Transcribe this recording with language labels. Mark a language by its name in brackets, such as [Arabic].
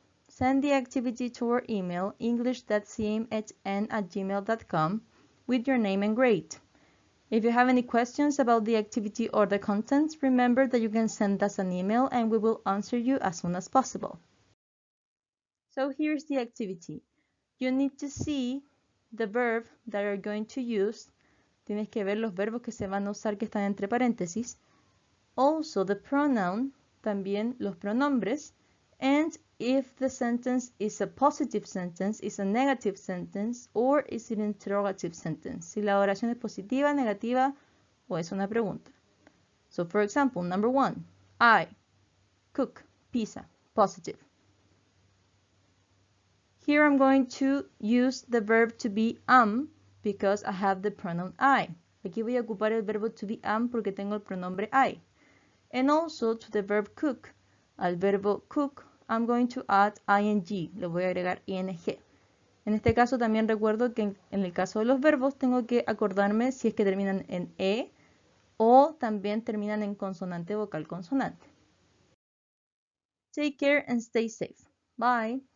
[English] Send the activity to our email, english.cmhn@gmail.com, with your name and grade. If you have any questions about the activity or the contents, remember that you can send us an email and we will answer you as soon as possible. So here's the activity. You need to see the verb that you're going to use. [Spanish] Tienes que ver los verbos que se van a usar que están entre paréntesis. [English] Also the pronoun, [Spanish] también los pronombres. [English] And if the sentence is a positive sentence, is a negative sentence, or is an interrogative sentence. [Spanish] Si la oración es positiva, negativa, o es una pregunta. [English] So for example, number 1, I cook pizza, positive. Here I'm going to use the verb to be am because I have the pronoun I. [Spanish] Aquí voy a ocupar el verbo to be am porque tengo el pronombre I. [English] And also to the verb cook, [Spanish] al verbo cook, [English] I'm going to add ing, [Spanish] le voy a agregar ing. En este caso también recuerdo que en el caso de los verbos tengo que acordarme si es que terminan en e o también terminan en consonante vocal consonante. [English] Take care and stay safe. Bye.